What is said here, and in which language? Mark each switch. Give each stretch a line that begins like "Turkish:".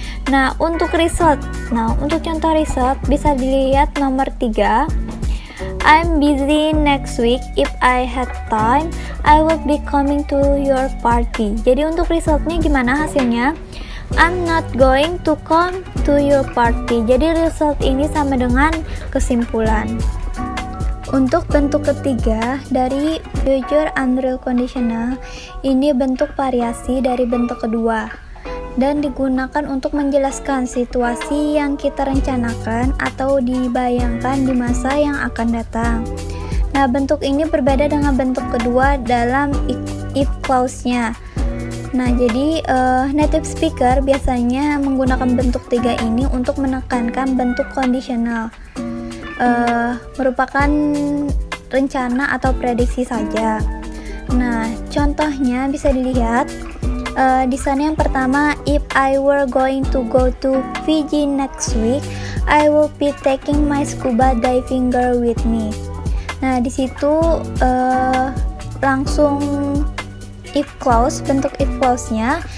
Indonesian: Nah, untuk result. Nah, untuk contoh result bisa dilihat nomor 3.
English: I'm busy next week. If I had time, I would be coming to your party.
Indonesian: Jadi untuk resultnya gimana hasilnya?
English: I'm not going to come to your party.
Indonesian: Jadi result ini sama dengan kesimpulan. Untuk bentuk ketiga dari future unreal conditional, ini bentuk variasi dari bentuk kedua dan digunakan untuk menjelaskan situasi yang kita rencanakan atau dibayangkan di masa yang akan datang. Nah, bentuk ini berbeda dengan bentuk kedua dalam if clause-nya. Nah, jadi native speaker biasanya menggunakan bentuk 3 ini untuk menekankan bentuk conditional. Merupakan rencana atau prediksi saja. Nah, contohnya bisa dilihat di sana yang pertama,
English: if I were going to go to Fiji next week, I will be taking my scuba diving gear with me.
Indonesian: Nah, di situ langsung if clause, bentuk if clause-nya.